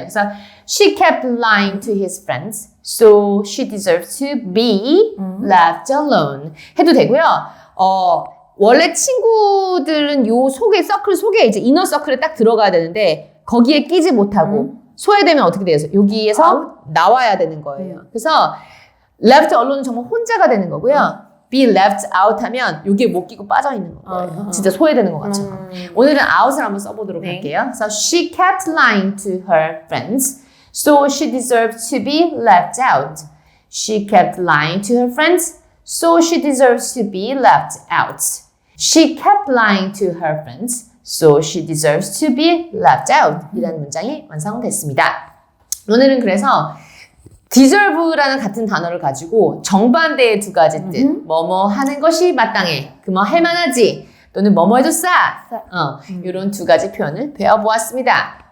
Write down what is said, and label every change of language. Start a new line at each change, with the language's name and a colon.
Korean: 그래서
English: she kept lying to his friends, so she deserves to be left alone.
Korean: 해도 되고요. 원래 친구들은 요 서클 속에 이제 이너 서클에 딱 들어가야 되는데 거기에 끼지 못하고 소외되면 어떻게 돼요? 여기에서 나와야 되는 거예요. 그래서 left alone은 정말 혼자가 되는 거고요.
English: be left out
Korean: 하면 여기에 못 끼고 빠져 있는 거예요. 진짜 소외되는 것 같죠. 오늘은 out을 한번 써보도록 할게요.
English: So she kept lying to her friends, so she deserved to be left out. She kept lying to her friends, so she deserves to be left out. She kept lying to her friends, so she deserves to be left out.
Korean: 이라는 문장이 완성됐습니다. 오늘은 그래서 deserve라는 같은 단어를 가지고 정반대의 두 가지 뜻, 뭐뭐 하는 것이 마땅해, 그뭐 할 만하지, 또는 뭐뭐 해도 싸, 이런 두 가지 표현을 배워보았습니다.